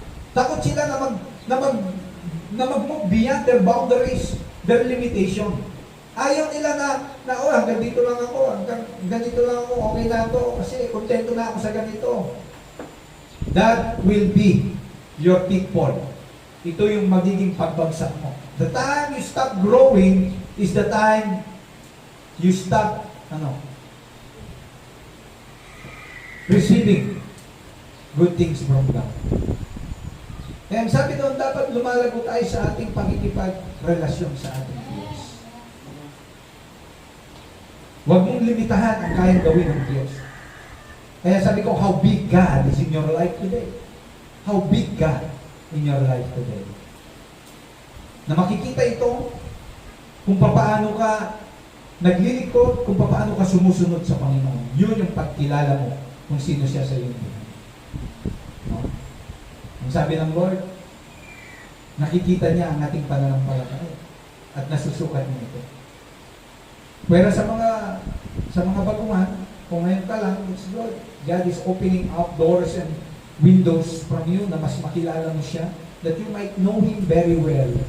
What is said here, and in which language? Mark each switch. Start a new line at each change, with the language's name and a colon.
Filipino: Takot sila na mag-move
English: beyond their boundaries, their limitation.
Filipino: Ayaw nila hanggang dito lang ako, hanggang ganito lang ako, okay na ito, kasi kontento na ako sa ganito.
English: That will be your pitfall.
Filipino: Ito yung magiging pagbagsak mo.
English: The time you stop growing is the time you stop receiving good things from God.
Filipino: Kaya sabi doon, dapat lumalago tayo sa ating pakikipagrelasyon sa ating Diyos. Huwag mong limitahan ang kayang gawin ng Diyos.
English: Kaya sabi ko, how big God is in your life today? How big God in your life today?
Filipino: Na makikita ito kung paano ka naglilingkod, kung paano ka sumusunod sa Panginoon. Yun yung pagkilala mo kung sino siya sa iyo. No? Ang sabi ng Lord, nakikita niya ang ating pananampalataya at nasusukat niya ito. Pero sa mga baguhan, kung ngayon ka lang,
English: it's good. God is opening up doors and windows from you
Filipino: na mas makilala mo siya,
English: that you might know Him very well.